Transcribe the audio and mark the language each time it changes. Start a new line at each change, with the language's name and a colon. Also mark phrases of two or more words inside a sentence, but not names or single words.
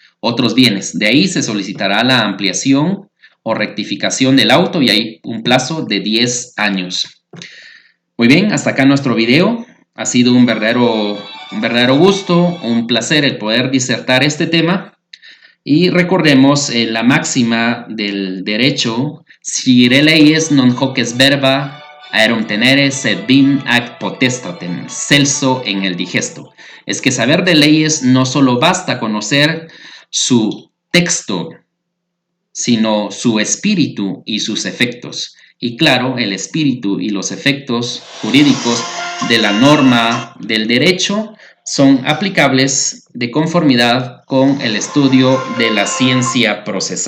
Spanish: De ahí se solicitará la ampliación o rectificación del auto y hay un plazo de 10 años. Muy bien, hasta acá nuestro video. Ha sido un verdadero gusto, un placer el poder disertar este tema. Y recordemos la máxima del derecho:
Latin: scire leyes non hoc est verba aerum tenere sed vim ac potestatem,
Spanish: celso en el digesto. Es que saber de leyes no solo basta conocer su texto, sino su espíritu y sus efectos. Y claro, el espíritu y los efectos jurídicos de la norma del derecho son aplicables de conformidad con el estudio de la ciencia procesal.